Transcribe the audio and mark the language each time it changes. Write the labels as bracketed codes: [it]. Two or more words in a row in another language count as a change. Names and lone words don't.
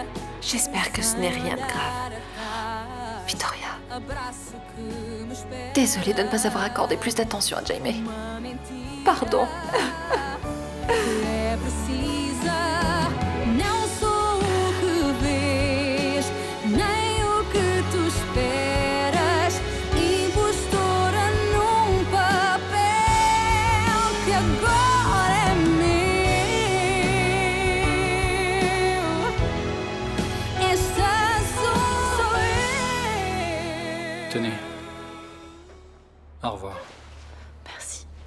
[fr] J'espère que ce n'est rien de grave. Victoria. Désolée de ne pas avoir accordé plus d'attention à Jaime. Pardon. [pt] É precisa, não sou o que vês, nem o que tu esperas. Impostora num papel que agora é meu. Esta sou eu. [fr] Tenez. Au revoir. Merci.